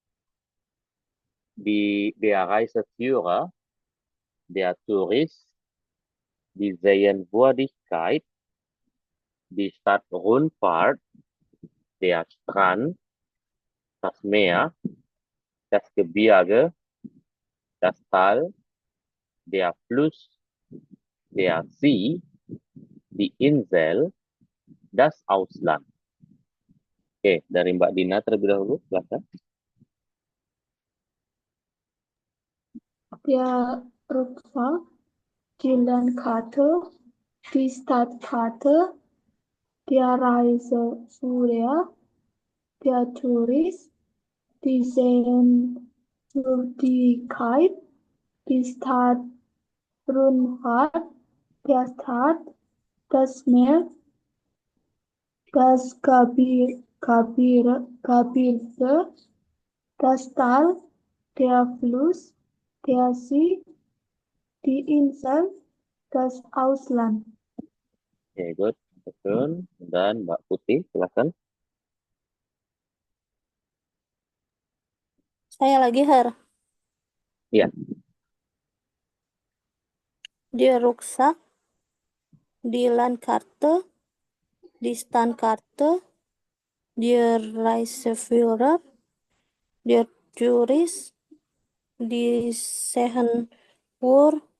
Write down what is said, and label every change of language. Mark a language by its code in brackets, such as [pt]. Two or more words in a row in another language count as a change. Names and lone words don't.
[de] der Reiseführer, der Tourist, die Sehenswürdigkeit, die Stadtrundfahrt, der Strand, das Meer, das Gebirge, das Tal, der Fluss, der See, die Insel, das Ausland. [id] Oke, dari Mbak Dina terlebih dahulu, silakan. [de] Der Rucksack, die Landkarte, die Stadtkarte, der Reiseführer, der Tourist, die Sehenswürdigkeit, die Stadtrundfahrt, der Stadt, das Meer, das Gebirge, das Tal, der Fluss, der See, die Insel, das Ausland. [id] Oke, good. Betul. Dan Mbak Putih, silakan. Saya lagi, Her. Iya. [de] Die Rucksack, die Landkarte, die Standkarte, der Reiseführer, der Tourist, die Sehenswürdigkeit,